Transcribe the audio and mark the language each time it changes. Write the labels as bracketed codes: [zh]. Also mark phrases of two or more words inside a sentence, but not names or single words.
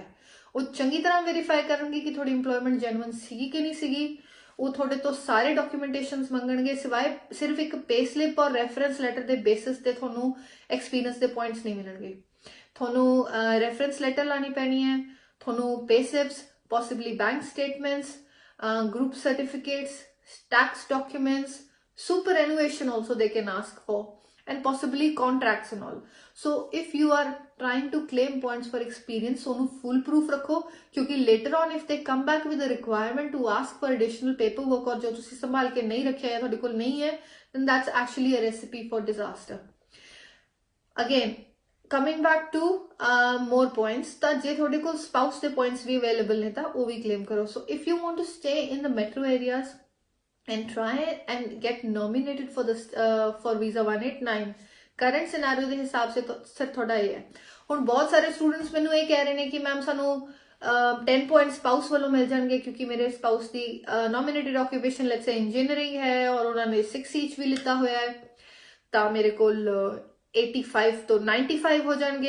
[pa] ਉਹ ਚੰਗੀ ਤਰ੍ਹਾਂ ਵੈਰੀਫਾਈ ਕਰਨਗੇ ਕਿ ਤੁਹਾਡੀ [en] employment genuine [pa] ਸੀਗੀ ਕਿ ਨਹੀਂ ਸੀਗੀ। ਉਹ ਤੁਹਾਡੇ ਤੋਂ ਸਾਰੇ ਡਾਕੂਮੈਂਟੇਸ਼ਨਸ ਮੰਗਣਗੇ ਸਿਵਾਏ ਸਿਰਫ ਇੱਕ [en] pay slip [pa] ਔਰ [en] reference letter [pa] ਦੇ ਬੇਸਿਸ ਤੇ ਤੁਹਾਨੂੰ ਐਕਸਪੀਰੀਅੰਸ ਦੇ ਪੁਆਇੰਟਸ ਨਹੀਂ ਮਿਲਣਗੇ। ਤੁਹਾਨੂੰ [en] reference letter [pa] ਲਾਣੀ ਪੈਣੀ ਹੈ, ਤੁਹਾਨੂੰ [en] pay slips, possibly bank statements, group certificates, tax documents, superannuation also they can ask for, and possibly contracts and all. So if you are trying to claim points for experience, so full proof [pa] ਰੱਖੋ ਕਿਉਂਕਿ [en] later on if they come back with a requirement to ask for additional paperwork or [pa] ਜੋ ਤੁਸੀਂ ਸੰਭਾਲ ਕੇ ਨਹੀਂ ਰੱਖਿਆ ਯਾ ਥੋਡੇ ਕੋਲ ਨਹੀਂ ਹੈ, [en] then that's actually a recipe for disaster. Again, coming back to more points, [pa] ਤਾਂ ਜੇ ਤੁਹਾਡੇ ਕੋਲ spouse ਦੇ points ਵੀ available ਨੇ ਤਾਂ ਉਹ ਵੀ claim ਕਰੋ। [en] So if you want to stay in the metro areas and try and get nominated for this for visa 189 current scenario [pa] ਦੇ ਹਿਸਾਬ ਸੇ ਸਿਰ ਤੁਹਾਡਾ ਇਹ ਹੈ। ਹੁਣ ਬਹੁਤ ਸਾਰੇ ਸਟੂਡੈਂਟਸ ਮੈਨੂੰ ਇਹ ਕਹਿ ਰਹੇ ਨੇ ਕਿ ਮੈਮ ਸਾਨੂੰ 10 [en] point spouse [pa] ਵੱਲੋਂ ਮਿਲ ਜਾਣਗੇ ਕਿਉਂਕਿ ਮੇਰੇ ਸਪਾਊਸ ਦੀ [en] nominated occupation let's say engineering [pa] ਹੈ ਔਰ ਉਹਨਾਂ ਨੇ 6 ਈਚ ਵੀ ਲਿੱਤਾ ਹੋਇਆ ਹੈ ਤਾਂ ਮੇਰੇ ਕੋਲ 85 ਤੋਂ 95 ਹੋ ਜਾਣਗੇ।